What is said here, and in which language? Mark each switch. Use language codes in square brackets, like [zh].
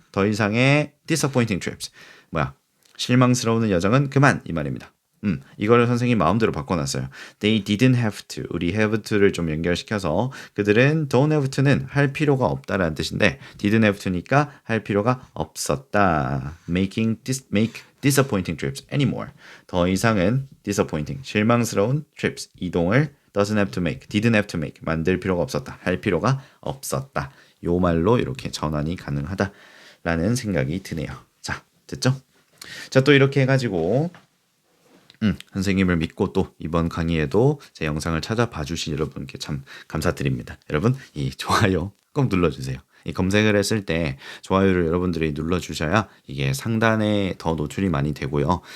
[ko] 더 이상의 [en] disappointing trips. [ko] 실망스러운 여정은 그만 이 말입니다. 이거를 선생님이 마음대로 바꿔놨어요. [en] They didn't have to. [ko] 우리 have to를 좀 연결시켜서 그들은 [en] don't have to [ko] 는 할 필요가 없다라는 뜻인데 [en] didn't have to [ko] 니까 할 필요가 없었다. [en] make disappointing trips anymore. [ko] 더 이상은 [en] disappointing, 실망스러운 trips, 이동을 doesn't have to make, didn't have to make, [ko] 만들 필요가 없었다. 할 필요가 없었다. 요 말로 이렇게 전환이 가능하다라는 생각이 드네요. 자, 됐죠? 자, 또 이렇게 해가지고 선생님을 믿고 또 이번 강의에도 제 영상을 찾아봐 주신 여러분께 참 감사드립니다. 여러분 이 좋아요 꼭 눌러주세요. 이 검색을 했을 때 좋아요를 여러분들이 눌러주셔야 이게 상단에 더 노출이 많이 되고요.